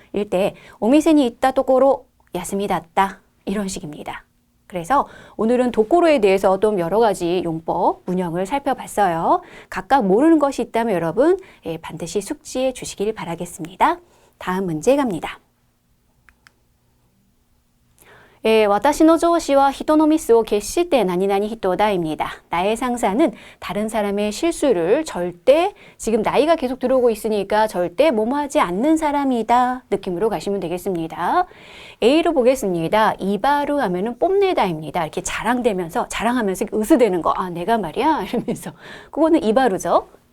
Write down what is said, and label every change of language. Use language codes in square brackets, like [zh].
[ko] 이럴 때 [ja] 오미세니 있다 도꼬로 야스미 닷다 [ko] 이런 식입니다. 그래서 오늘은 도꼬로에 대해서 좀 여러 가지 용법, 문형을 살펴봤어요. 각각 모르는 것이 있다면 여러분 반드시 숙지해 주시길 바라겠습니다. 다음 문제 갑니다. [ja] 私の上司は人のミスを決して何々人だ [ko] 입니다. 나의 상사는 다른 사람의 실수를 절대, 지금 나이가 계속 들어오고 있으니까 절대 뭐뭐하지 않는 사람이다 느낌으로 가시면 되겠습니다. A로 보겠습니다. 이바루 하면은 뽐내다입니다. 이렇게 자랑하면서 으스대는 거. 아, 내가 말이야 이러면서 그거는 이바루죠.